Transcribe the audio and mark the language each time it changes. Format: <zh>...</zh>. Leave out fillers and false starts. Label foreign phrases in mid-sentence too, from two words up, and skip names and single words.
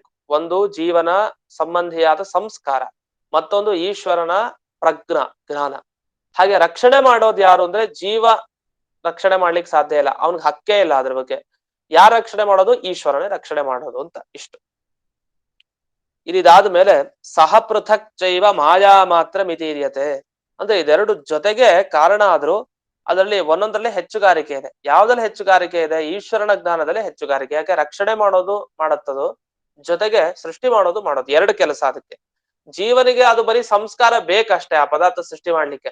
<kn>ಒಂದು ಜೀವನ ಸಂಬಂಧಿಯಾದ ಸಂಸ್ಕಾರ, ಮತ್ತೊಂದು ಈಶ್ವರನ ಜ್ಞಾನ. ಹಾಗೆ ರಕ್ಷಣೆ ಮಾಡೋದು ಯಾರು ಅಂದ್ರೆ, ಜೀವ ರಕ್ಷಣೆ ಮಾಡ್ಲಿಕ್ಕೆ ಸಾಧ್ಯ ಇಲ್ಲ, ಅವನಿಗೆ ಹಕ್ಕೇ ಇಲ್ಲ ಅದ್ರ ಬಗ್ಗೆ. ಯಾರ ರಕ್ಷಣೆ ಮಾಡೋದು, ಈಶ್ವರನೇ ರಕ್ಷಣೆ ಮಾಡೋದು ಅಂತ. ಇಷ್ಟು ಇದಾದ್ಮೇಲೆ ಸಹ</kn> <sa>ಪೃಥಕ್ ಚೈವ ಮಾಯಾ ಮಾತ್ರ ಮಿತೀರ್ಯತೆ</sa> <kn>ಅಂದ್ರೆ, ಇದೆರಡು ಜೊತೆಗೆ ಕಾರಣ ಆದ್ರೂ ಅದರಲ್ಲಿ ಒಂದೊಂದರಲ್ಲಿ ಹೆಚ್ಚುಗಾರಿಕೆ ಇದೆ. ಯಾವ್ದ್ರಲ್ಲಿ ಹೆಚ್ಚುಗಾರಿಕೆ ಇದೆ, ಈಶ್ವರನ ಜ್ಞಾನದಲ್ಲಿ ಹೆಚ್ಚುಗಾರಿಕೆ. ಯಾಕೆ, ರಕ್ಷಣೆ ಮಾಡೋದು ಮಾಡತ್ತದು, ಜೊತೆಗೆ ಸೃಷ್ಟಿ ಮಾಡೋದು ಎರಡು ಕೆಲಸ ಅದಕ್ಕೆ. ಜೀವನಿಗೆ ಅದು ಬರೀ ಸಂಸ್ಕಾರ ಬೇಕಷ್ಟೇ ಆ ಪದಾರ್ಥ ಸೃಷ್ಟಿ ಮಾಡ್ಲಿಕ್ಕೆ.</kn>